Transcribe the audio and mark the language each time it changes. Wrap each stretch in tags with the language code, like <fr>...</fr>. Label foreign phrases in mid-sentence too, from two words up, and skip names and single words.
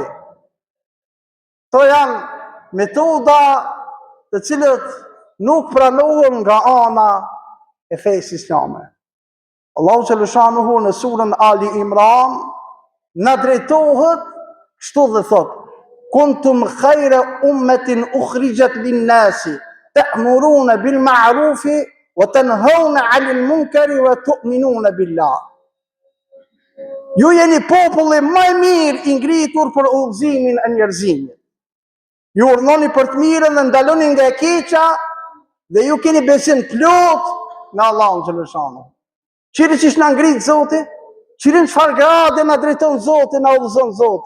<sq>To janë metoda të cilët nuk pranohen nga ana e fesë islame. Allahu xhaleshanuhu në surën Ali Imran na drejtohet kështu dhe thot:</sq> <ar>كنتم خير أمة أخرجت للناس تأمرون بالمعروف وتنهون عن المنكر وتؤمنون بالله.</ar> <sq>Ju jeni populli më i mirë i ngritur për udhëzimin e njerëzimit. Ju urdhoni për të mirën dhe ndaloni nga e keqja dhe ju keni besim plot në Allahun xhaleshanuhu. Qire që ishë në ngritë Zoti, qire në çfarë grade në drejton Zoti, në udhëzon Zoti.</sq>